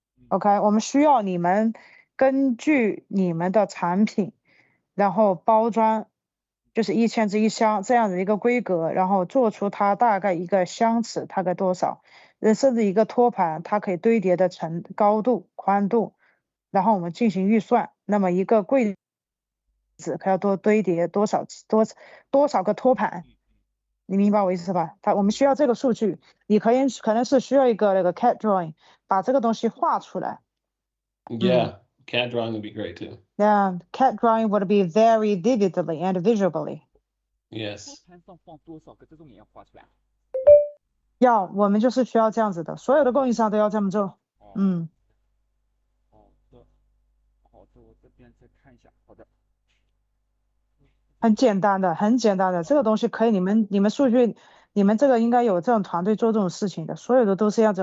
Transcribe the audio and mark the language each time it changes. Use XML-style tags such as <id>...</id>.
<zh>OK， 我们需要你们根据你们的产品，然后包装，就是1000只一箱这样的一个规格，然后做出它大概一个箱尺大概多少，甚至一个托盘它可以堆叠的高度、宽度，然后我们进行预算。那么一个柜子可要多堆叠多少个托盘，你明白我意思吧？我们需要这个数据，你可能是需要一个那个 CAD drawing， 把这个东西画出来。</zh> <en>Yeah, CAD drawing would be great too. Yeah, CAD drawing would be very vividly and visually. Yes.</en> <zh>盘上放多少个这种也要画出来。我们就是需要这样子的，所有的供应商都要这么做。好的，我这边再看一下。好的。很简单的，这个东西可以，你们数据，你们这个应该有这种团队做这种事情的，所有的都是这样子。</zh>